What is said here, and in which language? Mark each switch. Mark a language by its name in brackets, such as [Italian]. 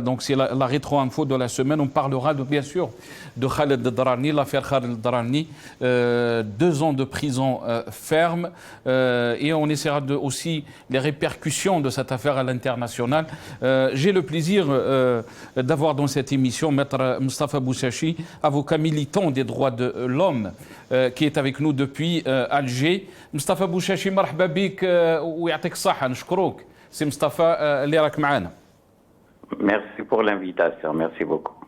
[French] Donc c'est la rétro-info de la semaine. On parlera bien sûr de Khaled Darani, l'affaire Khaled Darani, 2 ans de prison ferme, et on essaiera aussi les répercussions de cette affaire à l'international. J'ai le plaisir d'avoir dans cette émission Maître Moustapha Bouchachi, avocat militant des droits de l'homme, qui est avec nous depuis Alger. [Arabic] مصطفى بوشاشي مرحبا بك ويعطيك الصحة نشكروك سي مصطفى اللي راك معنا. [French] Merci pour l'invitation, merci beaucoup.